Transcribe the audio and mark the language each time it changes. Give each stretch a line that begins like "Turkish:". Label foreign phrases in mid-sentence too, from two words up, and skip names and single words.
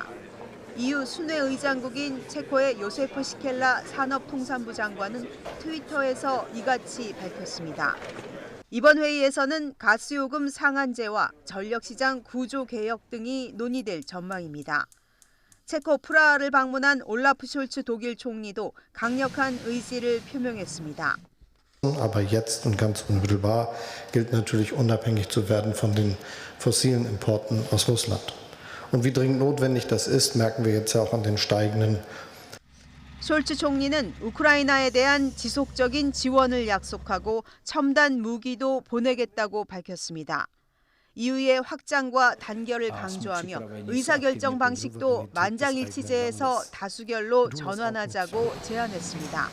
Korean: EU 순회의장국인 체코의 요세프 시켈라 산업통상부 장관은 트위터에서 이같이 밝혔습니다. 이번 회의에서는 가스요금 상한제와 전력시장 구조 개혁 등이 논의될 전망입니다. 체코 프라하를 방문한 올라프 숄츠 독일 총리도 강력한 의지를 표명했습니다.
German: Aber jetzt und ganz unmittelbar gilt natürlich unabhängig zu werden von den fossilen Importen aus Russland. Und wie dringend notwendig das ist, merken wir jetzt auch an den steigenden.
Korean: 숄츠 총리는 우크라이나에 대한 지속적인 지원을 약속하고 첨단 무기도 보내겠다고 밝혔습니다. EU의 확장과 단결을 강조하며 의사결정 방식도 만장일치제에서 다수결로 전환하자고 제안했습니다.